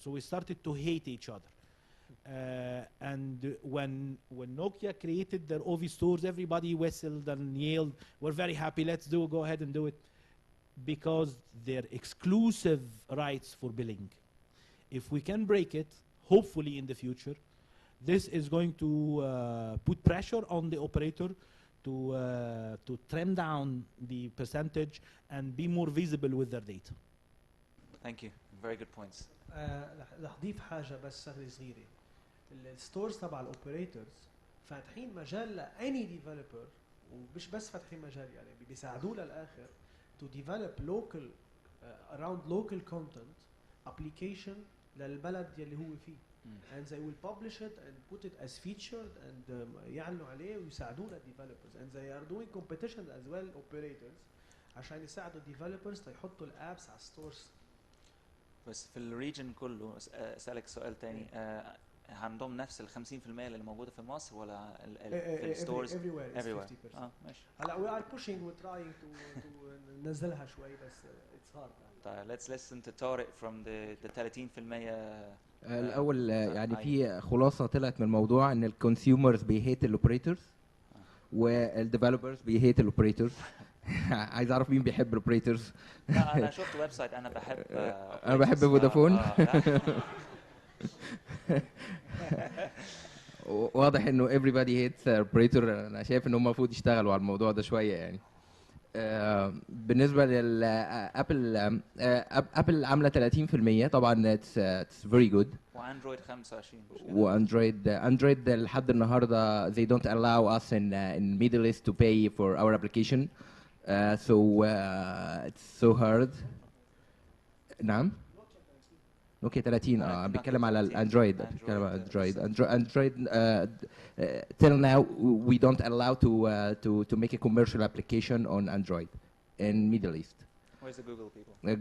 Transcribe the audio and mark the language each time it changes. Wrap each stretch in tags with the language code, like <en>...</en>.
<en>So we started to hate each other. And when Nokia created their OV stores, everybody whistled and yelled, we're very happy, let's go ahead and do it, because they're exclusive rights for billing. If we can break it, hopefully in the future, this is going to put pressure on the operator to trim down the percentage and be more visible with their data. Thank you. Very good points.</en> <ar>رح اضيف حاجه بس شغله صغيره. الستورز تبع الاوبريتورز فاتحين مجال لاني ديفلوبر ومش بس فاتحين مجال يعني بيساعدوه للاخر</ar> <en>to develop local around local content application</en> <ar>للبلد يلي هو فيه.</ar> <en>And they will publish it and put it as featured and</en> <ar>يعلنوا عليه ويساعدونا</ar> <en>developers and they are doing competition as well operators</en> <ar>عشان يساعدوا</ar> <en>developers</en> <ar>تيحطوا الابس على</ar> <en>stores.</en> <ar>بس في الريجن كله اسالك سؤال تاني عندهم نفس ال 50% اللي موجوده في مصر ولا في الستورز</ar> <en>everywhere is 50%.</en> <ar>ماشي.</ar> <en>هلا we are pushing we're trying to</en> <ar>ننزلها شوي بس</ar> <en>it's hard.</en> <ar>طيب</ar> <en>let's listen to Tariq from the 30%</en> <ar>الاول يعني في خلاصه طلعت من الموضوع ان الكونسيومرز بيهيت الاوبريتورز والديفلوبرز بيهيت الاوبريتورز. عايز اعرف مين بيحب الاوبريتورز. لا انا شفت ويب سايت انا بحب انا بحب فودافون. واضح انه</ar> <en>everybody hates operator.</en> <ar>انا شايف ان هم المفروض يشتغلوا على الموضوع ده شويه يعني. بالنسبه للابل ابل عامله 30% طبعا</ar> <en>it's very good.</en> <ar>واندرويد 25. واندرويد لحد النهارده</ar> <en>they don't allow us in Middle East to pay for our application. So it's so hard. نعم.</en> <ar>نوكيا 30 بيتكلم على الاندرويد. بيتكلم على اندرويد</ar> <en>till now we don't allow to make a commercial application on Android in Middle East. Where's the Google people?</en>